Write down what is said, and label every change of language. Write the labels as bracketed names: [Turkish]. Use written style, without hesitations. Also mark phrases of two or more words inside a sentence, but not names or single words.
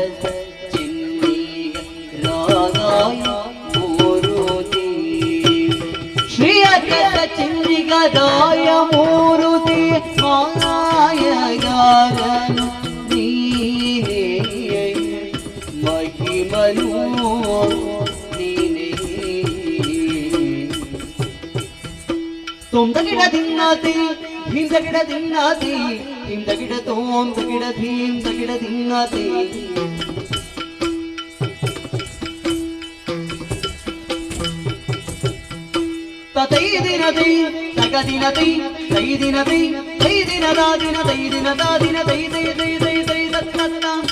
[Kannada] ಸಚ್ಚಿನಿಗದಾಯ ಮೂರುತಿ ಶ್ರೀಯಕ ಸಚ್ಚಿನಿಗದಾಯ ಮೂರುತಿ ಮಾಯಗಾರನು ನೀನೇ ಮಹಿಮನು ತೋಂ ತಗಿಡ ದಿನ್ನತಿ ಭೀಂ ತಗಿಡ ದಿನ್ನತಿ ಭೀಂ ತಗಿಡ ತೋಂ ತಗಿಡ ಭೀಂ ತಗಿಡ ದಿನ್ನತಿ ತೈ ದಿನತಿ ತಗ ದಿನತಿ ತೈ ದಿನತಿ ತೈ ದಿನದ ದಿನ ತೈ ದಿನದ ದಿನ ತೈ ತೈ ತೈ ತೈ ತೈ ತತ್ತ